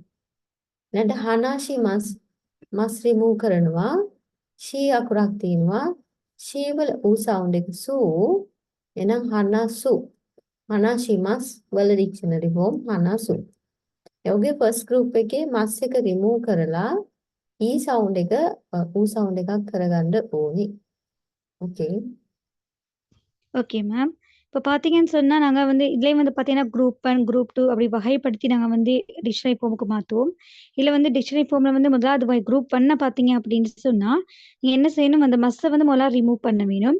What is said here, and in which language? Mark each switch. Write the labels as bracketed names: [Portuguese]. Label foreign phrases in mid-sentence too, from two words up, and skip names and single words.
[Sinhala] ඊළඟට [Japanese] 話します [Sinhala] රිමූව් කරනවා ෂී අකුරක් තියෙනවා ෂී වල ඌ සවුන්ඩ් එක සූ. එහෙනම් හනසු. [Japanese] 話します [Sinhala] වල [English] dictionary form [Sinhala] හනසු. ඒ වගේ [English] first group [Sinhala] එකේ මස් එක රිමූව් කරලා ඊ සවුන්ඩ් එක ඌ සවුන්ඩ් එකක් කරගන්න ඕනේ. [Tamil] ஓகே. [English] Okay ma'am. [Tamil] இப்ப பார்த்தீங்கன்னு சொன்னா, நாங்க வந்து இதுலயும் வந்து பார்த்தீங்கன்னா, குரூப் 1, குரூப் 2 அப்படி வகைப்படுத்தி நாங்க வந்து [English] dictionary form [Tamil] மாத்துவோம். இதுல வந்து [English] dictionary form [Tamil] வந்து முதலாவது குரூப் 1 பார்த்தீங்க அப்படின்னு சொன்னா, நீங்க என்ன செய்யணும், அந்த மஸ்ஸ வந்து முதல்ல ரிமூவ் பண்ண வேணும்.